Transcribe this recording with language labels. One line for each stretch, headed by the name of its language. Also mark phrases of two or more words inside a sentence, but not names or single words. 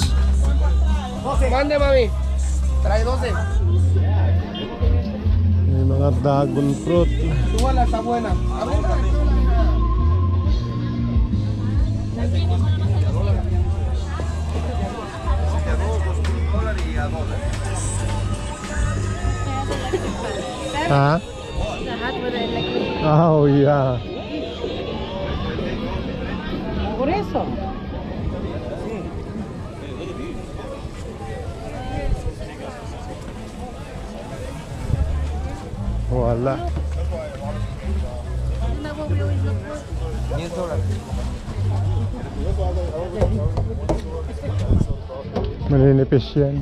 Spanish: 12, mande mami. Trae 12.
Filipino: May mga dragon fruit.
Spanish: Tu bala está buena.
Filipino: Ha?
English: Oh yeah.
Spanish: Por eso.
Filipino: Wala. Maninipis yan.